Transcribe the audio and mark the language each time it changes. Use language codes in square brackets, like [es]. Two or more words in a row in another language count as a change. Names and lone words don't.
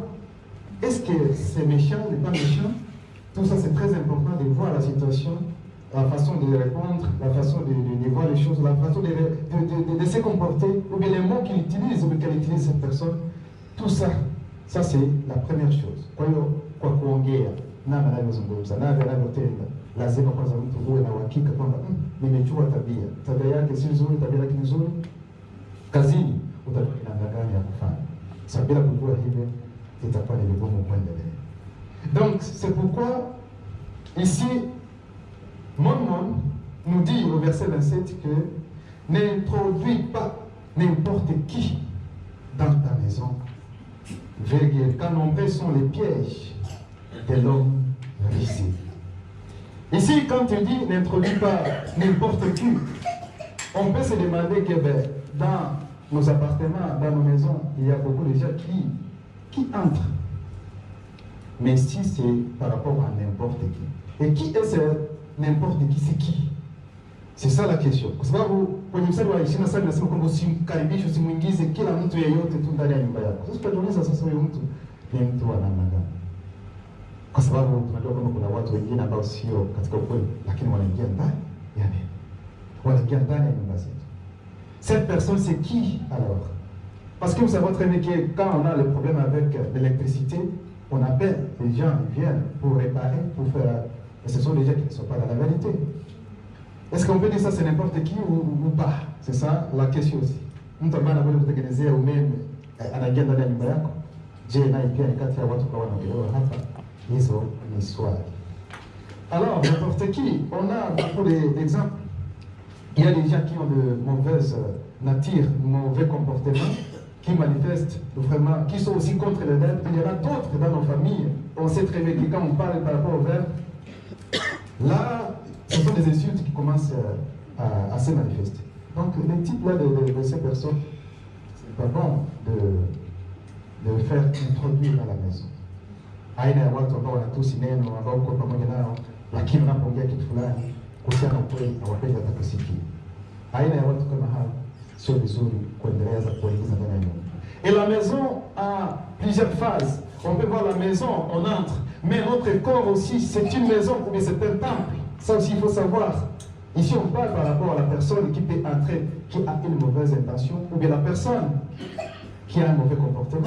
[fr] Est-ce que c'est méchant, n'est pas méchant? Tout ça, c'est très important de voir la situation, la façon de répondre, la façon de voir les choses, la façon de se comporter, ou bien les mots qu'il utilise, ou qu'elle utilise cette personne. Tout ça, ça c'est la première chose. [sw] Kwa kuongea, namna anavyozungumza, namna anavyotenda, lazima kwanza mtu uwe na uhakika kwamba nimejua tabia yake si nzuri, tabia yake ni nzuri. Kazini utajua namna gani ya kufanya. Sasa bila kujua hivyo itakuwa ni vigumu kuendelea. [fr] Donc c'est pourquoi ici Mon nous dit au verset 27 que n'introduis pas n'importe qui dans ta maison. Car nombreux sont les pièges de l'homme rusé. Ici, quand tu dis n'introduis pas n'importe qui, On peut se demander que dans nos appartements, dans nos maisons, il y a beaucoup de gens qui entrent. Mais si c'est par rapport à n'importe qui. Et qui est ce n'importe qui? C'est qui? C'est ça la question. [sw] Kwa sababu kwenye mstari wa 27 nasema kwamba usimkaribishe, usimuingize kila mtu yeyote tu ndani ya nyumba yako. Sasa tutajiuliza sasa huyo mtu ni mtu wa namna gani? Kwa sababu tunajua kwamba kuna watu wengine ambao sio katika ukweli, lakini wanaingia ndani ya neno. Wanaingia ndani ya nyumba zetu. [fr] Cette personne c'est qui alors? Parce que vous savez très bien que quand on a le problème avec l'électricité, on appelle les gens, ils viennent pour réparer, pour faire. Et ce sont des gens qui ne sont pas dans la vérité. Est-ce qu'on peut dire ça c'est n'importe qui ou pas? C'est ça la question aussi. [sw] Mtu ambaye anakwenda kutengenezea umeme anaingia ndani ya nyumba yako. Je, naye pia ni kati ya watu kwa wanaoelewa hapa? Hizo ni swali. [fr] Alors, n'importe qui, on a beaucoup d'exemples. Il y a des gens qui ont de mauvaises nature, mauvais comportements, qui manifestent vraiment, qui sont aussi contre le verbe. Il y en a d'autres dans nos familles. On sait très bien que quand on parle par rapport au verbe, là, ce sont des insultes qui commencent à se manifester. Donc, les types là de ces personnes, c'est pas bon de faire introduire dans la maison. [sw] Aina ya watu ambao wanatusi neno, ambao uko pamoja nao, lakini unapoongea kitu fulani kuhusiana na ukweli hawapendi hata kusikia. Aina ya watu kama hao sio vizuri kuendeleza kuingiza ndani ya nyumba. [fr] Et la maison a plusieurs phases. On peut voir la maison, on entre, mais notre corps aussi, c'est une maison ou bien c'est un temple. Ça aussi, il faut savoir. Ici, on parle par rapport à la personne qui peut entrer, qui a une mauvaise intention, ou bien la personne qui a un mauvais comportement.